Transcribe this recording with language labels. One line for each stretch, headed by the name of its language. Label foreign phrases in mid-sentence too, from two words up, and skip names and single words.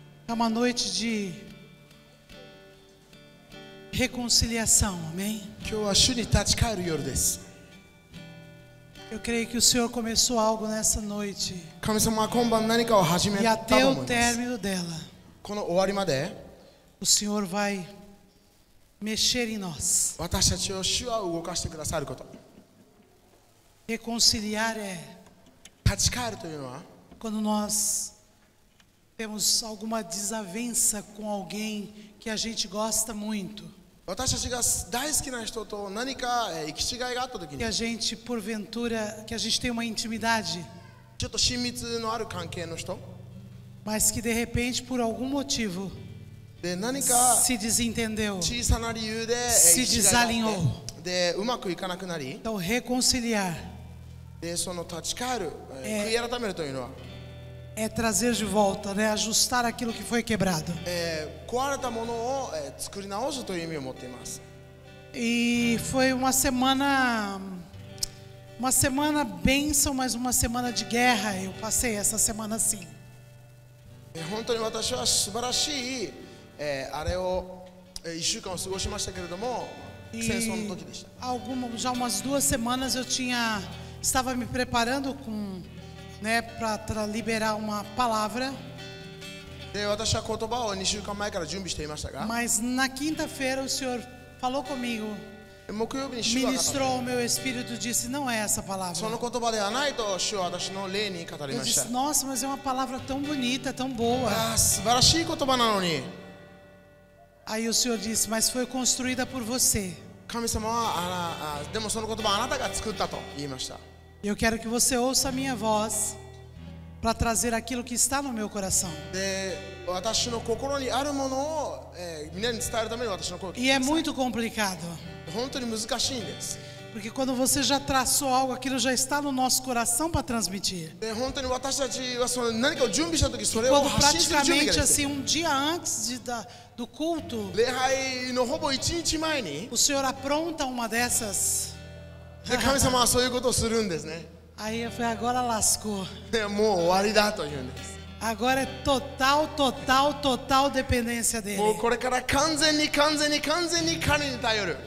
Portuguese: É uma noite de reconciliação, amém?
Japanese: 今日は主に立ち返る夜です。
Portuguese: Eu creio que o Senhor começou algo nessa noite
Japanese: 神様は今晩何かを始め
Portuguese: e
Japanese: た
Portuguese: até
Japanese: と
Portuguese: o
Japanese: 思います。
Portuguese: término dela,
Japanese: この終わりまで
Portuguese: o Senhor vai mexer em nós.
Japanese: 私たちを主は動かしてくださること。
Portuguese: Reconciliar é
Japanese: 立ち返るというのは
Portuguese: quando nós temos alguma desavença com alguém que a gente gosta muito,
Japanese: 私たちが大好きな人と何か行き違いがあった時
Portuguese: que
Japanese: に
Portuguese: a gente porventura, que a gente tem uma intimidade,
Japanese: ちょっと親密のある関係の人
Portuguese: mas que de repente por algum motivo
Japanese: で何か
Portuguese: se desentendeu.
Japanese: 小さな理由で
Portuguese: Se
Japanese: 行き違いがあっ
Portuguese: desalinhou.
Japanese: てでうまくいかなくなり
Portuguese: Então reconciliar
Japanese: でその立ち返る悔い改めるというのは
Portuguese: é trazer de volta, né? Ajustar aquilo que foi quebrado.
Japanese: 壊れたものを作り直すという意味を持っています。
Portuguese: E foi uma semana bênção, mas uma semana de guerra. Eu passei essa semana assim.
Japanese: 本当に私は素晴らしいあれを1週間を過ごしましたけれども戦争の時でした。
Portuguese: Já umas 2 semanas eu estava me preparando né, para liberar uma palavra.
Japanese: で私は言葉を2週間前から準備していましたが
Portuguese: Mas na quinta-feira o Senhor falou comigo,
Japanese: 木曜日に主は語った
Portuguese: ministrou ao meu espírito, disse: não é essa palavra.
Japanese: その言葉ではないと主は私の霊に語り
Portuguese: Eu
Japanese: ました
Portuguese: disse: nossa, mas é uma palavra tão bonita, tão boa.
Japanese: 素晴らしい言葉なのに
Portuguese: Aí o Senhor disse: mas foi construída por você.
Japanese: 神様はでもその言葉あなたが作ったと言いました
Portuguese: Eu quero que você ouça a minha voz para trazer aquilo que está no meu coração.
Japanese: で私の心にあるものをみんなに伝えるために私の声を聞い
Portuguese: E
Japanese: て
Portuguese: é
Japanese: ください
Portuguese: muito complicado,
Japanese: 本当に難しいんです
Portuguese: porque quando você já traçou algo, aquilo já está no nosso coração para transmitir.
Japanese: で本当に私たちはその何かを準備した時それを
Portuguese: Quando
Japanese: 発信する準備が
Portuguese: praticamente
Japanese: できて
Portuguese: assim, um dia antes do culto,
Japanese: 礼拝のほぼ1日前に
Portuguese: o Senhor apronta uma dessas.
Japanese: で神様はそういうことをするんですね
Portuguese: Aí eu falei: agora lascou.
Japanese: でもう終わりだというんです
Portuguese: Agora é total dependência
Japanese: もう
Portuguese: dele.
Japanese: これから完全に彼に頼る